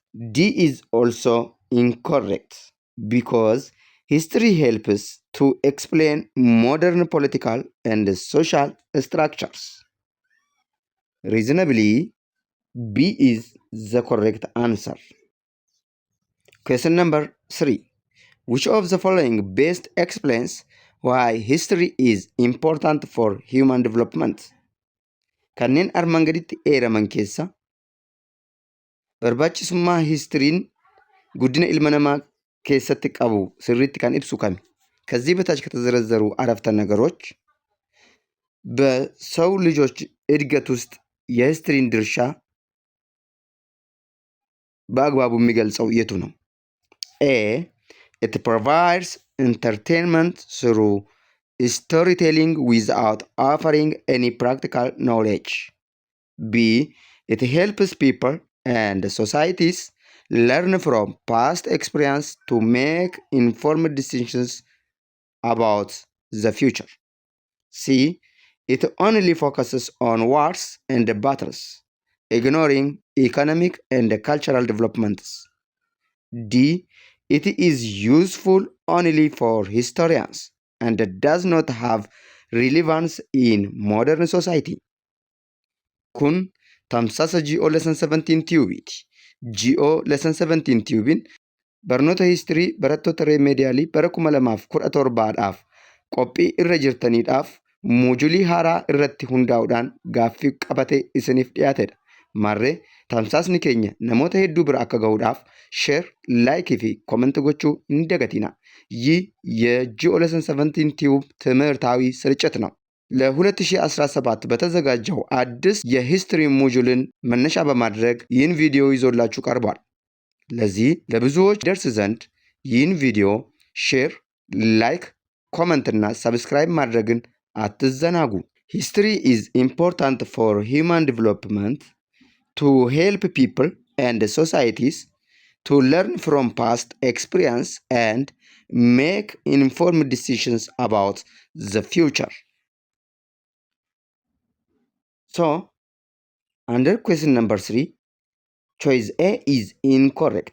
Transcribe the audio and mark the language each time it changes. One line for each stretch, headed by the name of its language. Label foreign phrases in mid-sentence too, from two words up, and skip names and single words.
English: D is also incorrect, because history helps to explain modern political and social structures. Reasonably, B is the correct answer. Question number 3. Which of the following best explains why history is important for human development?
Oromo: Kanneen armaan gaditti eeraman keessa barbaachisummaa histiriin guddina ilma namaa keessatti qabu sirriitti kan ibsu kami?
Amharic: ከዚህ በታች ከተዘረዘሩ አረፍተ ነገሮች በሰው ልጆች እድገት ውስጥ የሂስትሪን ድርሻ በአግባቡ የሚገልጸው የቱ ነው?
English: A. It provides entertainment through storytelling without offering any practical knowledge. B. It helps people and societies learn from past experience to make informed decisions about the future. C. It only focuses on wars and battles, ignoring economic and cultural developments. D. It is useful only for historians and does not have relevance in modern society.
Oromo: Kun tamsaasa GO Lesson 17 Tubeeti. GO Lesson 17 Tubein barnoota histirii barattoota Remedialii bara 2017dhaaf qophii irra jirtaniidhaaf muujulii haaraa irratti hundaa'uudhaan gaaffii qabatee isiniif dhiyaatedha. Marree tamsaasni keenya namoota hedduu bira akka ga'uudhaaf
English: share, like
Oromo: fi ኮመንት gochuu hin dagatina.
Amharic: ይህ የጂኦ ሌሰን 17 ቲዩብ ትምህርታዊ ስርጭት ነው። ለ2017 በተዘጋጀው አዲስ የሂስትሪ ሞጁልን መነሻ በማድረግ ይህን ቪዲዮ ይዞላችሁ ቀርቧል። ለዚህ ለብዙዎች ደርስ ዘንድ ይህን ቪዲዮ ሼር፣ ላይክ፣ ኮመንት እና ሰብስክራይብ ማድረግን አትዘናጉ።
English: History is important for human development to help people and societies to learn from past experience and make informed decisions about the future. So, under question number 3, choice A is incorrect.